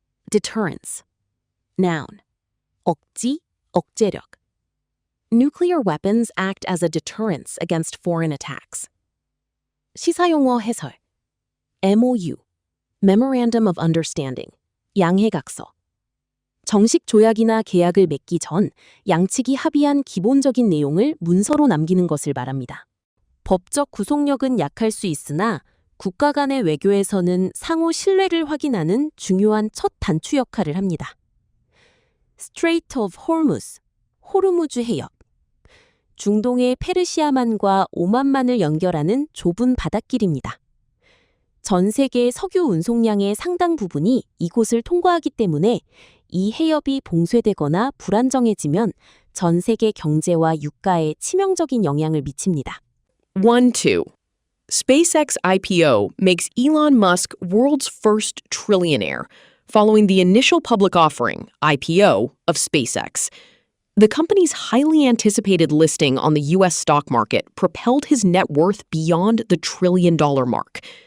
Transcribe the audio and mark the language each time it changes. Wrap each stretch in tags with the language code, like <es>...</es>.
<en>Deterrence. Noun.</en> <ko>억지, 억제력.</ko> <en>Nuclear weapons act as a deterrence against foreign attacks.</en> <ko>시사용어 해설. MOU.</ko> <en>Memorandum of Understanding.</en> <ko>양해각서. 정식 조약이나 계약을 맺기 전 양측이 합의한 기본적인 내용을 문서로 남기는 것을 말합니다. 법적 구속력은 약할 수 있으나 국가 간의 외교에서는 상호 신뢰를 확인하는 중요한 첫 단추 역할을 합니다.</ko> <en>Strait of Hormuz, 호르무즈 해협.</en> <ko>중동의 페르시아만과 오만만을 연결하는 좁은 바닷길입니다. 전 세계 석유 운송량의 상당 부분이 이곳을 통과하기 때문에 이 해협이 봉쇄되거나 불안정해지면 전 세계 경제와 유가에 치명적인 영향을 미칩니다. 1-2.</ko> <en>SpaceX IPO makes Elon Musk world's first trillionaire, following the initial public offering, IPO, of SpaceX. The company's highly anticipated listing on the U.S. stock market propelled his net worth beyond the $1 trillion mark.</en>